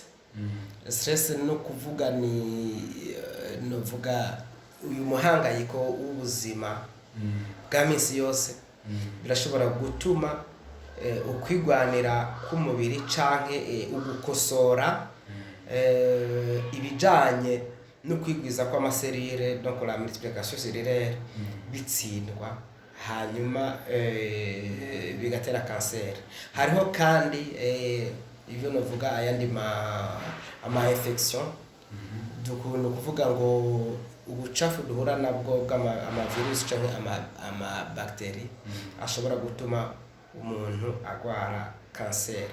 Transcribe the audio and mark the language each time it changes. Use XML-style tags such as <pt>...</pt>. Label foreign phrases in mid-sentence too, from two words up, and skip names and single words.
<rn>Stress no kuvuga novuga uyu muhangayiko w'ubuzima bwa minsi yose birashobora gutuma ukwigwanira k'umubiri canke ugukosora ibijanye no kwigwiza kw'amaserire,</rn> <fr>donc la multiplication cellulaire,</fr> <rn>bitsindwa hanyuma bigatera kanseri. Hariho kandi ivyo novuga ayandi ama infection, dukunda kuvuga ngo ubucafu duhura nabwo bw'ama virus canke ama bacterie ashobora gutuma umuntu agwara kanseri.</rn>